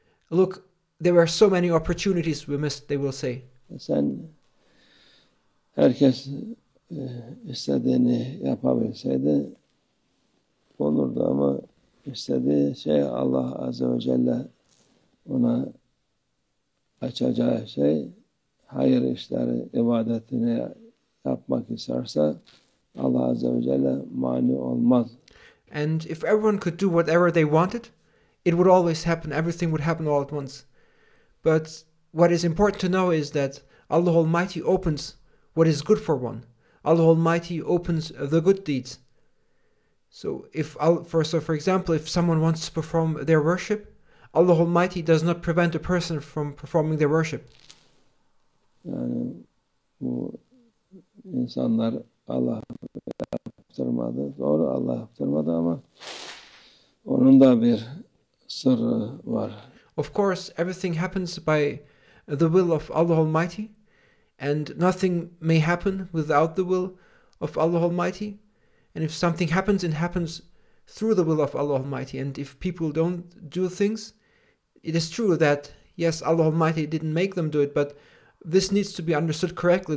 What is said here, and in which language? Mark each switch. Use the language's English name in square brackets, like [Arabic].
[English] Look, there were so many opportunities we missed, they will say. [Turkish] Herkes istediğini yapabilseydi olurdu ama istediği şey Allah Azze ve Celle ona açacağı şey, hayır işleri, ibadetini yapmak isterse Allah Azze ve Celle mani olmaz. [English] And if everyone could do whatever they wanted, it would always happen, everything would happen all at once. But what is important to know is that Allah Almighty opens what is good for one. Allah Almighty opens the good deeds. So for example, if someone wants to perform their worship, Allah Almighty does not prevent a person from performing their worship. [Turkish] Yani bu insanlar Allah yaptırmadı. Doğru, Allah yaptırmadı ama onun da bir sırrı var. [English] Of course, everything happens by the will of Allah Almighty. And nothing may happen without the will of Allah Almighty. And if something happens, it happens through the will of Allah Almighty. And if people don't do things, it is true that, yes, Allah Almighty didn't make them do it, but this needs to be understood correctly.